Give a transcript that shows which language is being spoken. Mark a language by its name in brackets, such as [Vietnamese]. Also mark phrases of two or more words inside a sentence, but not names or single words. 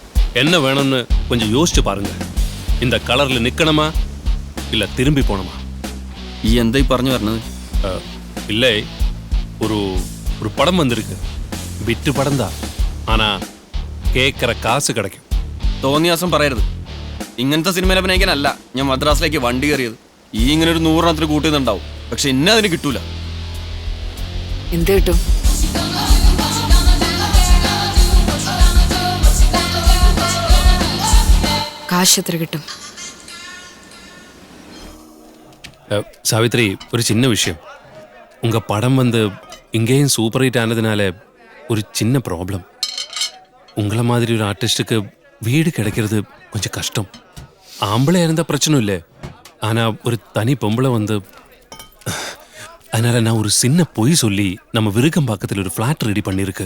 [Tamil] என்ன வேணும்னு கொஞ்சம் யோசிச்சு பாருங்க. இந்த கலர்ல நிக்கணுமா இல்ல திரும்பி போகணுமா? [Malayalam] എന്തായി പറഞ്ഞു പറഞ്ഞത്? [Tamil] இல்லை, ஒரு ஒரு படம் வந்திருக்கு. விட்டு படம் தான். ஆனா கேட்குற காசு கிடைக்கும். [Malayalam] തോന്നിയാസം പറയരുത്. ഇങ്ങനത്തെ സിനിമയിൽ അഭിനയിക്കാനല്ല ഞാൻ മദ്രാസിലേക്ക് വണ്ടി കയറിയത്. ഈ ഇങ്ങനെ ഒരു 100 കൂട്ടുന്നുണ്ടാവും, പക്ഷെ എന്നെ അതിന് കിട്ടൂല. എന്ത് കിട്ടും? കാശ് എത്ര കിട്ടും? [Tamil] சாவித்ரி, ஒரு சின்ன விஷயம். உங்க படம் வந்து இங்கேயும் [English] super hit [Tamil] ஆனதுனால ஒரு சின்ன ப்ராப்ளம். உங்களை மாதிரி ஒரு ஆர்டிஸ்டுக்கு வீடு கிடைக்கிறது கொஞ்சம் கஷ்டம். ஆம்பளை இருந்தால் பிரச்சனை இல்லை, ஆனால் ஒரு தனி பொம்பளை வந்து, அதனால நான் ஒரு சின்ன பொய் சொல்லி நம்ம விருகம்பாக்கத்தில் ஒரு [English] flat ready [Tamil] பண்ணியிருக்கு.